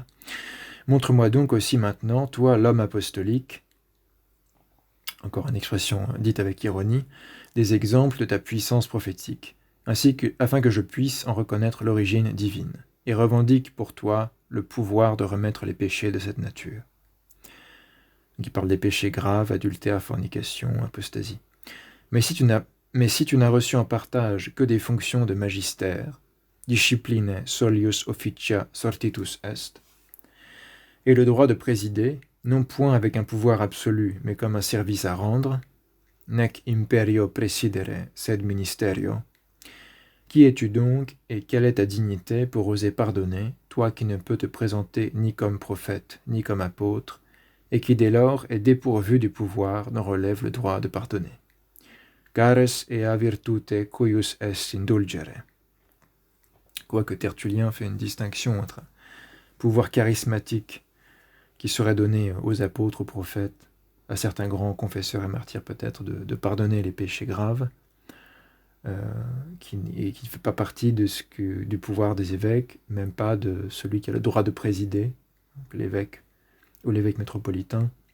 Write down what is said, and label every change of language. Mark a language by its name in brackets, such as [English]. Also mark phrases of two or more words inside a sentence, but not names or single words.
[French] Montre-moi donc aussi maintenant, toi, l'homme apostolique, encore une expression dite avec ironie, des exemples de ta puissance prophétique, afin que je puisse en reconnaître l'origine divine, et revendique pour toi le pouvoir de remettre les péchés de cette nature. Donc il parle des péchés graves, adultère, fornication, apostasie. Mais si tu n'as reçu en partage que des fonctions de magistère, [Latin] discipline solius officia sortitus est, [French] et le droit de présider, non point avec un pouvoir absolu, mais comme un service à rendre, [Latin] nec imperio presidere, sed ministerio. [French] Qui es-tu donc, et quelle est ta dignité pour oser pardonner, toi qui ne peux te présenter ni comme prophète, ni comme apôtre, et qui dès lors est dépourvu du pouvoir dont relève le droit de pardonner. [Latin] Cares ea virtute cuius est indulgere. [French] Quoique Tertullien fait une distinction entre un pouvoir charismatique qui serait donné aux apôtres, aux prophètes, à certains grands confesseurs et martyrs peut-être, de pardonner les péchés graves, qui ne fait pas partie du pouvoir des évêques, même pas de celui qui a le droit de présider, l'évêque ou l'évêque métropolitain,